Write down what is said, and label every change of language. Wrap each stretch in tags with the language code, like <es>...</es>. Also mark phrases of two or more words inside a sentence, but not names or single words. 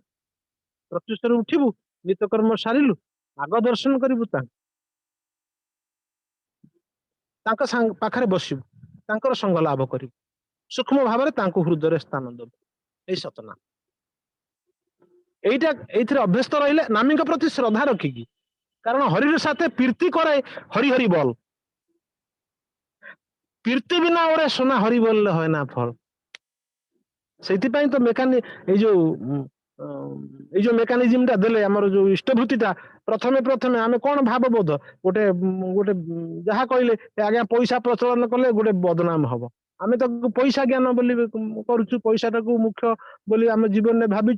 <or>ପ୍ରତ୍ୟୁଷରୁ ଉଠିବୁ, ନିତ୍ୟକର୍ମ ସାରିଲୁ, ଆଗ ଦର୍ଶନ କରିବୁ ତାଙ୍କ ପାଖରେ ବସିବୁ, ତାଙ୍କର ସଙ୍ଗ ଲାଭ କରିବୁ, ସୂକ୍ଷ୍ମ ଭାବରେ ତାଙ୍କୁ ହୃଦୟରେ ସ୍ଥାନ ଦେବୁ। ଏଇ ସତନା ଏଇଥିରେ ଅଭ୍ୟସ୍ତ ରହିଲେ, ନାମୀଙ୍କ ପ୍ରତି ଶ୍ରଦ୍ଧା ରଖିକି, କାରଣ</or> <bn>হরির সাথে প্রীতি করে হরি হরি বল, প্রীতি বিনা ওরে সোনা হরি বললে হয় না ফল।</bn> <or>ସେଇଥିପାଇଁ ତ ଏଇ ଯୋଉ ମେକାନିଜିମଟା ଦେଲେ, ଆମର ଯୋଉ ଇଷ୍ଟଭୂତିଟା, ପ୍ରଥମେ ଆମେ କଣ ଭାବବୋଧ, ଗୋଟେ ଯାହା କହିଲେ ଆଜ୍ଞା ପଇସା ପ୍ରଚଳନ କଲେ ଗୋଟେ ବଦନାମ ହବ, ଆମେ ତାକୁ ପଇସା ଜ୍ଞାନ ବୋଲି କରୁଛୁ, ପଇସାଟାକୁ ମୁଖ୍ୟ ବୋଲି ଆମ ଜୀବନରେ ଭାବିଛୁ।</or>